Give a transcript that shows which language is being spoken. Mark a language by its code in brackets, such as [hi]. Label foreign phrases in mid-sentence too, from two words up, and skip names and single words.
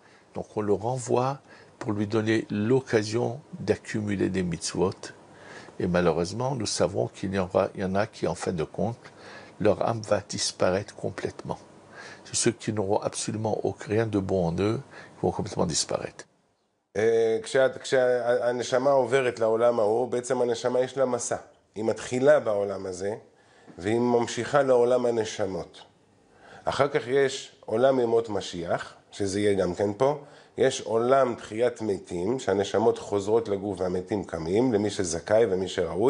[fr] Donc, on le renvoie pour lui donner l'occasion d'accumuler des mitzvot. Et malheureusement, nous savons qu'il y en a qui, en fin de compte, leur âme va disparaître complètement. C'est ceux qui n'auront absolument rien de bon en eux, qui vont complètement disparaître. [he] כשהנשמה עוברת לעולם ההוא, בעצם הנשמה יש לה מסע. היא מתחילה בעולם הזה, והיא ממשיכה לעולם הנשמות. אחר כך יש עולם ימות משיח, שזה יהיה גם כן פה. יש עולם תחיית מתים, שהנשמות חוזרות לגוף והמתים קמים, למי שזכאי ומי שראוי.